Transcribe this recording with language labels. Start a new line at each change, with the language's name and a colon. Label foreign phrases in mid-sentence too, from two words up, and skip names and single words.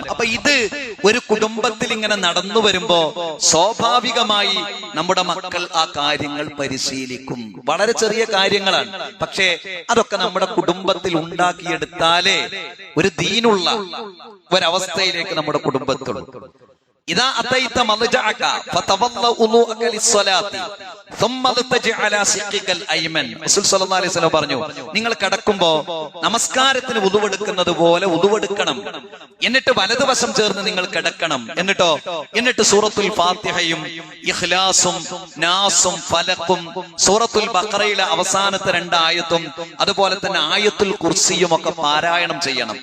Malayalam: അപ്പൊ ഇത് ഒരു കുടുംബത്തിൽ ഇങ്ങനെ നടന്നു വരുമ്പോ സ്വാഭാവികമായി നമ്മുടെ മക്കൾ ആ കാര്യങ്ങൾ പരിശീലിക്കും. വളരെ ചെറിയ കാര്യങ്ങളാണ്, പക്ഷേ അതൊക്കെ നമ്മുടെ കുടുംബത്തിൽ ഉണ്ടാക്കിയെടുത്താലേ ഒരു ദീനുള്ള ഒരവസ്ഥയിലേക്ക് നമ്മുടെ കുടുംബത്തുള്ളൂ.
Arabic: إذا أتيت مضجعك فتوضأ وضوءك للصلاة ثم التجئ على شقك الايمن.
Malayalam: റസൂൽ
Arabic: صلى الله عليه وسلم
Malayalam: പറഞ്ഞു, നിങ്ങൾ കിടക്കുമ്പോ നമസ്കാരത്തിന് വുദുവെടുക്കുന്നത് പോലെ വുദുവെടുക്കണം, എന്നിട്ട് വലതുവശം ചേർന്ന് നിങ്ങൾ കിടക്കണം. എന്നിട്ട് സൂറത്തുൽ ഫാത്തിഹയും ഇഖ്ലാസും നാസും ഫലഖും സൂറത്തുൽ ബഖറയിലെ അവസാനത്തെ 2 ആയത്തും അതുപോലെ തന്നെ ആയത്തുൽ കുർസിയും ഒക്കെ പാരായണം ചെയ്യണം.